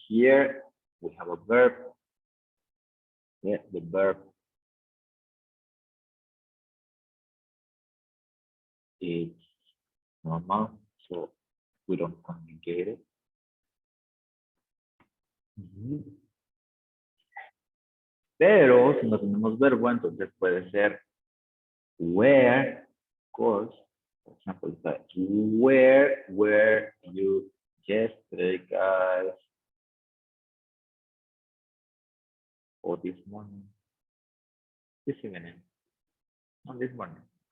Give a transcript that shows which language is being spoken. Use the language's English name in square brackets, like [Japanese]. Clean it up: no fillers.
[English] Here we have a verb. Yeah, the verb is normal, so we don't conjugate it. [Spanish] Pero si no tenemos verbo, entonces puede ser where, [English] of course. For example, where were you yesterday, guys? Or this morning? This evening? No, this morning.